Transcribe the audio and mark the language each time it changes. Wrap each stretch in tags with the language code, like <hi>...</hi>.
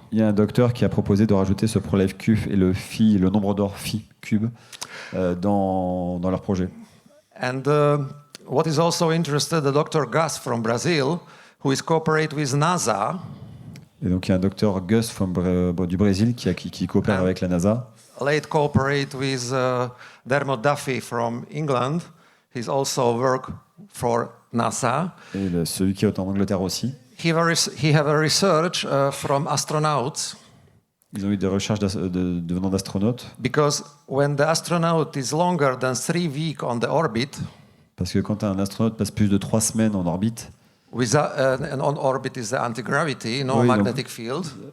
<fr>Il y a un docteur qui a proposé de rajouter ce PhiCube et le nombre d'or PhiCube dans leur projet.</fr> <en>And what is also interested, the Dr. Gas from Brazil, who is cooperate with NASA.</en> <fr>Et donc il y a un docteur Gus du Brésil qui coopère avec la NASA.</fr> <en>Late cooperate with Dermot Duffy from England. He's also work for NASA.</en> <fr>Et celui qui est en Angleterre aussi.</fr> <en>He have a research from astronauts.</en> <fr>Ils ont eu des recherches venant d'astronautes.</fr> <en>Because when the astronaut is longer than 3 weeks on the orbit,</en> <fr>parce que quand un astronaute passe plus de 3 semaines en orbite,</fr> <en>and on orbit is the anti-gravity, no magnetic field.</en>